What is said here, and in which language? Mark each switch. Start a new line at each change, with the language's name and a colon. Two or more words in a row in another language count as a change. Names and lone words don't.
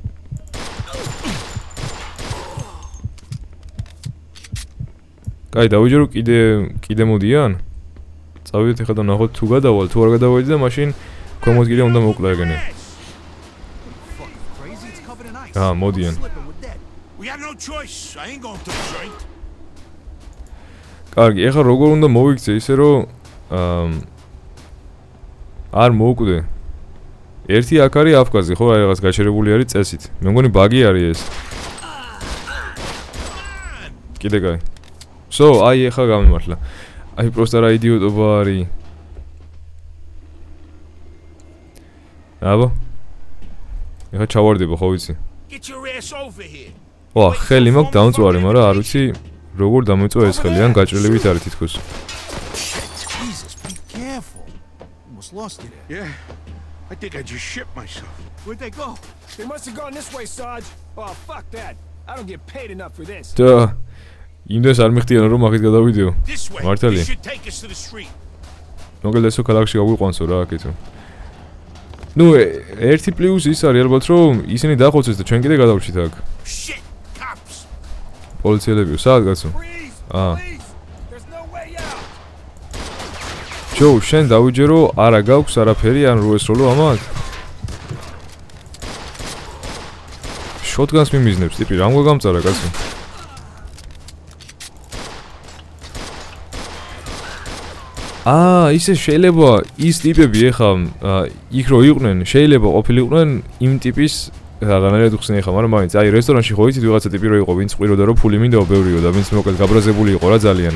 Georgian: კაი, დავიჯერო კიდე მოდიან. წავიდეთ ეხლა და ნახოთ თუ გადავალ, თუ არ გადავედი და მაშინ ქვემოდგირე უნდა მოკლა ეგენი. მოდიან.
English: We got no choice. I ain't going to the joint.
Georgian: კარგი, ეხლა როგორ უნდა მოვიქცე ისე რომ არ მოვკვდე. ერთი აქ არის აფკაზი, ხო, რაღაც გაჩერებული არის წესით. მე მგონი ბაგი არის ეს. კიდე კაი. აი ეხლა გამიმართლა. აი პროსტა რა იდიოტობა არის. აბა. ეხლა ჩავარდება, ხო ვიცი.
English: Get your ass over here.
Georgian: ვა, ხელი მაქვს დამწვარი, მაგრამ არ ვიცი როგორ დამეწვა ეს ხელი, ან გაჭრილებით არის თითქოს.
English: Jesus, be careful. Almost lost you there. Yeah. I think I just shit myself. Where'd they go? They must have gone this way, Sarge. Oh, fuck that. I don't get paid enough for this.
Georgian: და იმდეს არ მიხდიან რომ აქეთ გადავიდეო.
English: This way.
Georgian: მართალი.
English: This should take us to the street.
Georgian: მოგელდა ესო ქალაქში გაგვიყვანსო რა აქეთო. ნუ ერთი პლუს ის არის ალბათ რომ ისინი დახოცეს და ჩვენ კიდე გადავჭით აქ.
English: Shit, cops.
Georgian: პოლიციელებიო, საათ კაცო?
English: Please. There's no way out.
Georgian: ჯო, შენ დავიჯერო, არა გაქვს არაფერი, ან რო ესროლო ამათ? შოტგანს მიმიზნებს, ტიპი, რამ გაგამწარა კაცო? ისე შეიძლება ის ტიპები ეხა იქ რო იყვნენ, შეიძლება ყოფილიყვნენ იმ ტიპის რაღაცნაირად უხსნე ეხა, მაგრამ მაინც აი რესტორანში ხო იცით ვიღაცა ტიპი რო იყო, ვინც ყვიროდა რომ ფული მინდაო ბევრიო და ვინც მოკლედ გაბრაზებული იყო რა ძალიან.